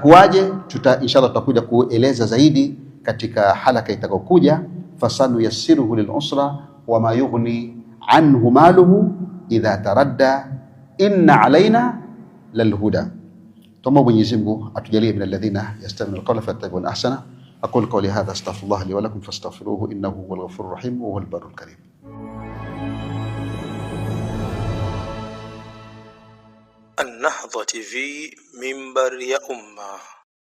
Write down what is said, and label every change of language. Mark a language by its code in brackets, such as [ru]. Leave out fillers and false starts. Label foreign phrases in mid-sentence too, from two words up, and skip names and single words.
[sw] Inshallah tutakuja kueleza zaidi katika halaka itakayokuja. [ar] فسنيسره للعسرى وما يغني عنه ماله إذا تردى إن علينا للهدى. [sw] Tuombe Mwenyezi Mungu atujalie [ar] من الذين يستمعون القول فيتبعون أحسن. أقول قولي هذا أستغفر الله لي ولكم فاستغفروه إنه هو الغفور الرحيم وهو البر الكريم. النهضة TV منبر يا أمة.